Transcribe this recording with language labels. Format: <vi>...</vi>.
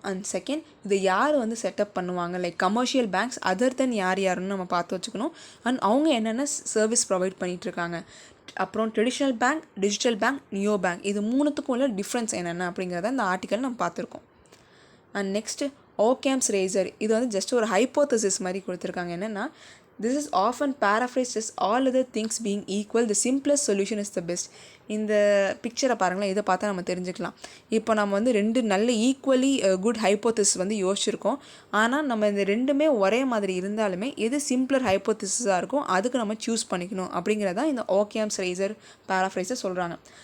<ta>And second, இதை யார் வந்து செட்டப் பண்ணுவாங்க, லைக் கமர்ஷியல் பேங்க்ஸ் அதர் தென் யாருன்னு நம்ம பார்த்து வச்சுக்கணும். அண்ட் அவங்க என்னென்ன சர்வீஸ் ப்ரொவைட் பண்ணிகிட்ருக்காங்க. அப்புறம் traditional bank, digital bank, neo bank, இது மூணுத்துக்கும் உள்ள டிஃப்ரென்ஸ் என்னென்ன அப்படிங்கிறத இந்த ஆர்டிக்கல் நம்ம பார்த்துருக்கோம். அண்ட் நெக்ஸ்ட்டு ஓகேம்ஸ் ரேசர், இது வந்து ஜஸ்ட் ஒரு ஹைப்போதசிஸ் மாதிரி கொடுத்துருக்காங்க.</ta> <en>என்னென்னா this is often paraphrased as all other things being equal, the simplest solution is the best.</en> <ta>இந்த பிக்சரை பாருங்களேன், இதை பார்த்தா நம்ம தெரிஞ்சுக்கலாம். இப்போ நம்ம வந்து ரெண்டு நல்ல ஈக்குவலி குட் ஹைப்போதிசிஸ் வந்து யோசிச்சிருக்கோம். ஆனால் நம்ம இந்த ரெண்டுமே ஒரே மாதிரி இருந்தாலுமே எது சிம்பிளர் ஹைப்போதிசிஸாக இருக்கும் அதுக்கு நம்ம சூஸ் பண்ணிக்கணும் அப்படிங்கிறதான் இந்த ஓகேம்ஸ் ரேசர் பேராஃப்ரைஸை சொல்கிறாங்க.</ta>